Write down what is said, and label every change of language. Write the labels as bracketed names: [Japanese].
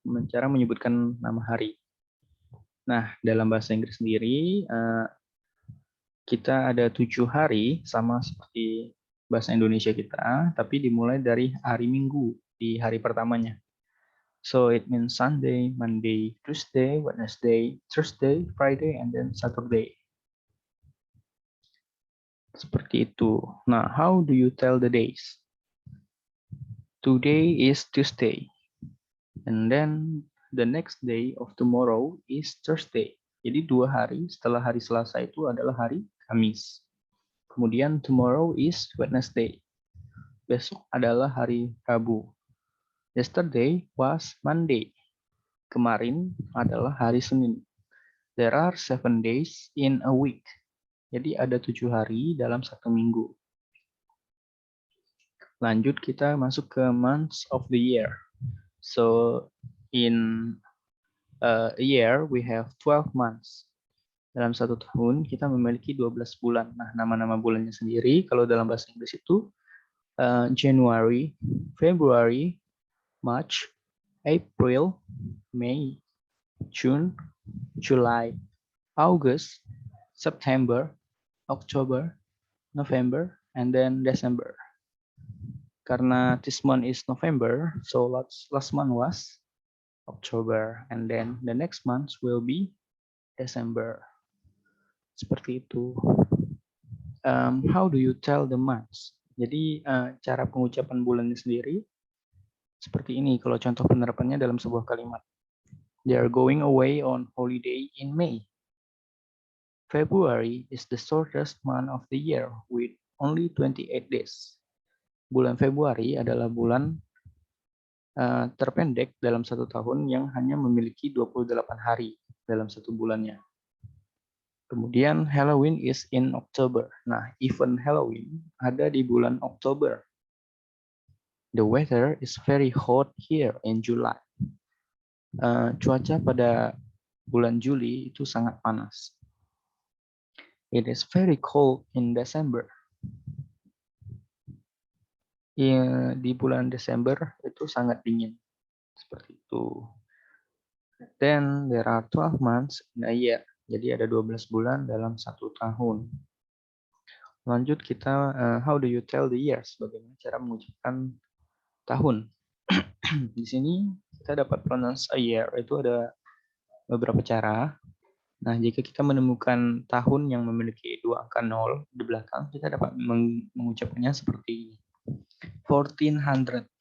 [Indonesian] Cara menyebutkan nama hari. Nah, dalam bahasa Inggris sendiri, kita ada 7 hari, sama seperti bahasa Indonesia kita, tapi dimulai dari hari Minggu, di hari pertamanya. [English] So it means Sunday, Monday, Tuesday, Wednesday, Thursday, Friday, and then Saturday. [Indonesian] Seperti itu. [English] Nah, how do you tell the days? Today is Tuesday. And then the next day of tomorrow is Thursday. [Indonesian] Jadi 2 hari setelah hari Selasa itu adalah hari Kamis. Kemudian [English] tomorrow is Wednesday. [Indonesian] Besok adalah hari Rabu. [English] Yesterday was Monday. [Indonesian] Kemarin adalah hari Senin. [English] There are 7 days in a week. [Indonesian] Jadi ada 7 hari dalam 1 minggu. Lanjut kita masuk ke months of the year. [English] So in a year we have 12 months. [Indonesian] Dalam satu tahun kita memiliki 12 bulan. Nah, nama-nama bulannya sendiri kalau dalam bahasa Inggris itu January, February, March, April, May, June, July, August, September, October, November, and then December. [English] Karena this month is November, so last month was October, and then the next month will be December. [Indonesian] Seperti itu. [English] How do you tell the months? [Indonesian] Jadi cara pengucapan bulannya sendiri seperti ini. Kalau contoh penerapannya dalam sebuah kalimat, [English] they are going away on holiday in May. February is the shortest month of the year with only 28 days. [Indonesian] Bulan Februari adalah bulan terpendek dalam satu tahun yang hanya memiliki 28 hari dalam satu bulannya. Kemudian [English] Halloween is in October. [Indonesian] Nah, event Halloween ada di bulan Oktober. [English] The weather is very hot here in July. [Indonesian] Cuaca pada bulan Juli itu sangat panas. [English] It is very cold in December. [Indonesian] Di bulan Desember itu sangat dingin. Seperti itu. [English] Then there are 12 months in a year. [Indonesian] Jadi ada 12 bulan dalam satu tahun. Lanjut kita, [English] how do you tell the years? [Indonesian] Bagaimana cara mengucapkan tahun? Di sini kita dapat [English] pronounce a year. [Indonesian] Itu ada beberapa cara. Nah, jika kita menemukan tahun yang memiliki dua angka 0 di belakang, kita dapat mengucapkannya seperti 1400.